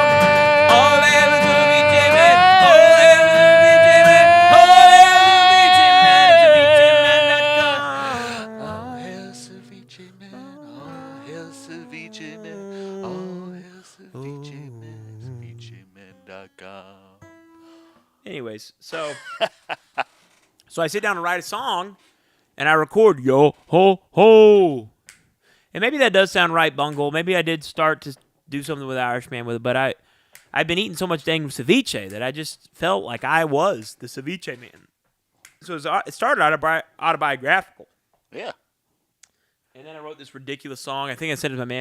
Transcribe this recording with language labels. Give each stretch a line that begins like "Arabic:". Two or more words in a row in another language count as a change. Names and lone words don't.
English: All hail ceviche man, all hail ceviche man, all hail cevicheman, all hail ceviche man, all hail ceviche man, all hail ceviche man, cevicheman.com. Anyways, so I sit down to write a song, and I record yo ho ho, and maybe that does sound right, Bungle. Maybe I did start to do something with Irishman with it, but I've been eating so much dang ceviche that I just felt like I was the ceviche man. So it started autobiographical. Yeah. And then I wrote this ridiculous song. I think I sent it to my manager.